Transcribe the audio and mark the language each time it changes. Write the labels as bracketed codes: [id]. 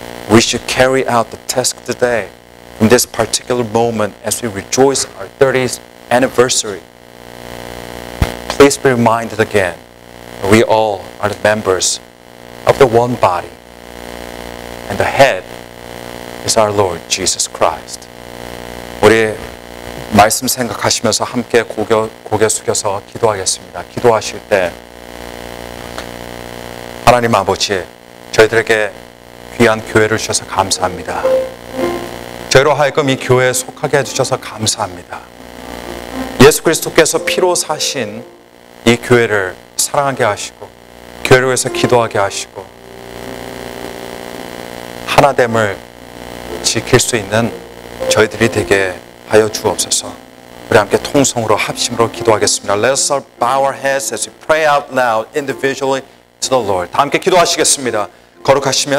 [en] We should carry out the task today in this particular moment as we rejoice our 30th anniversary. Please be reminded again, we all are the members of the one body, and the head is our Lord Jesus Christ. [ko] 우리 말씀 생각하시면서 함께 고개 숙여서 기도하겠습니다. 기도하실 때 하나님 아버지, 저희들에게 귀한 교회를 주셔서 감사합니다. 저희로 하여금 이 교회에 속하게 해주셔서 감사합니다. 예수 그리스도께서 피로 사신 이 교회를 사랑하게 하시고 교회를 위해서 기도하게 하시고 하나됨을 지킬 수 있는 저희들이 되게 하여 주옵소서. 우리 함께 통성으로 합심으로 기도하겠습니다. [en] Let us bow our heads as we pray out loud individually to the Lord. [ko] 다 함께 기도하시겠습니다. 거룩하시며